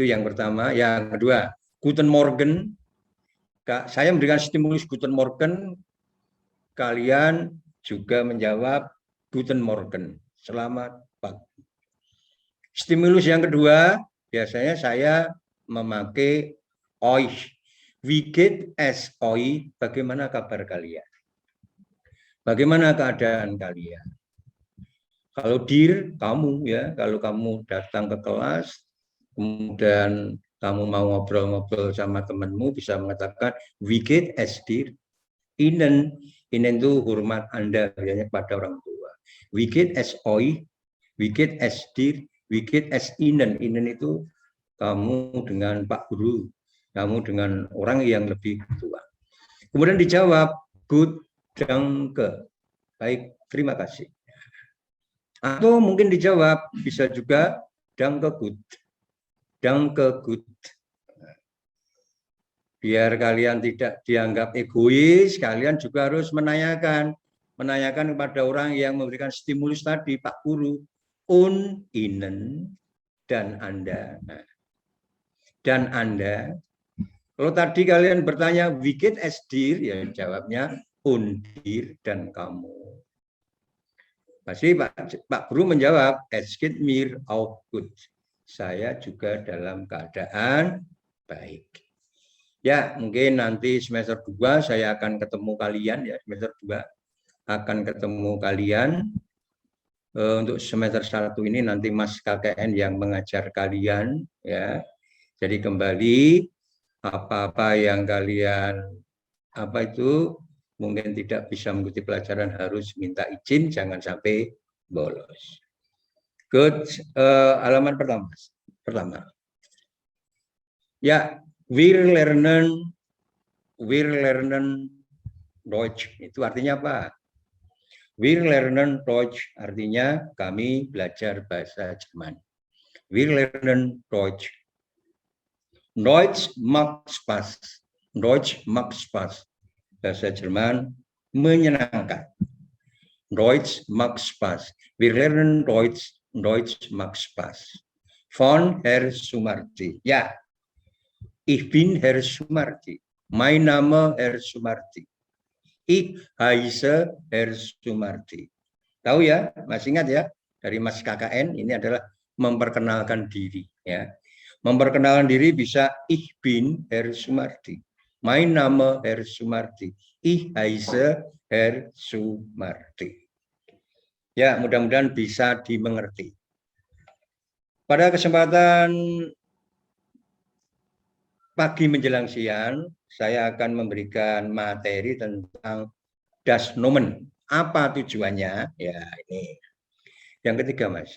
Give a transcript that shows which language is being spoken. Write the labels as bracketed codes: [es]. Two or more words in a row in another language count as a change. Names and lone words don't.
[id] Itu yang pertama. Yang kedua, [de] Guten Morgen. [id] saya memberikan stimulus [de] Guten Morgen, [id] kalian juga menjawab [de] Guten Morgen. [id] Selamat pagi. Stimulus yang kedua, biasanya saya memakai euch. [de] Wie geht es euch? [id] Bagaimana kabar kalian? Bagaimana keadaan kalian? Kalau dir, kamu ya, kalau kamu datang ke kelas, kemudian kamu mau ngobrol-ngobrol sama temanmu, bisa mengatakan [de] wie geht es dir? [id] Ihnen, ihnen itu hormat Anda biasanya kepada orang tua. [de] Wie geht es euch? Wie geht es dir? Wie geht es ihnen? [id] Ihnen itu kamu dengan Pak Guru, kamu dengan orang yang lebih tua. Kemudian dijawab, [de] good, danke. [id] Baik, terima kasih. Atau mungkin dijawab, bisa juga, [de] danke gut. Danke gut. [id] Biar kalian tidak dianggap egois, kalian juga harus menanyakan kepada orang yang memberikan stimulus tadi, Pak Guru, Ihnen, dan Anda. Dan Anda, kalau tadi kalian bertanya, [de] wie geht es dir? [id] Ya jawabnya, dir dan kamu. Pasti Pak Guru menjawab, [de] es geht mir auch gut. [id] Saya juga dalam keadaan baik. Ya, mungkin nanti semester 2 saya akan ketemu kalian ya, semester 2 akan ketemu kalian. Untuk semester 1 ini nanti Mas KKN yang mengajar kalian ya. Jadi kembali apa-apa yang kalian mungkin tidak bisa mengikuti pelajaran harus minta izin, jangan sampai bolos. Good, halaman pertama. Ya, [de] wir lernen Deutsch. [id] Itu artinya apa? [de] Wir lernen Deutsch [id] artinya kami belajar bahasa Jerman. [de] Wir lernen Deutsch. Deutsch macht Spaß. Deutsch macht Spaß. [id] Bahasa Jerman menyenangkan. [de] Deutsch macht Spaß. Wir lernen Deutsch. Deutsch macht Spaß. Von Herr Sumarti. Ja, ich bin Herr Sumarti. Mein Name Herr Sumarti. Ich heiße Herr Sumarti. [id] Tahu ya, masih ingat ya, dari Mas KKN ini adalah memperkenalkan diri ya. Memperkenalkan diri bisa [de] ich bin Herr Sumarti. Mein Name Herr Sumarti. Ich heiße Herr Sumarti. [id] Ya, mudah-mudahan bisa dimengerti. Pada kesempatan pagi menjelang siang, saya akan memberikan materi tentang [de] das Nomen. [id] Apa tujuannya? Ya, ini. Yang ketiga, Mas.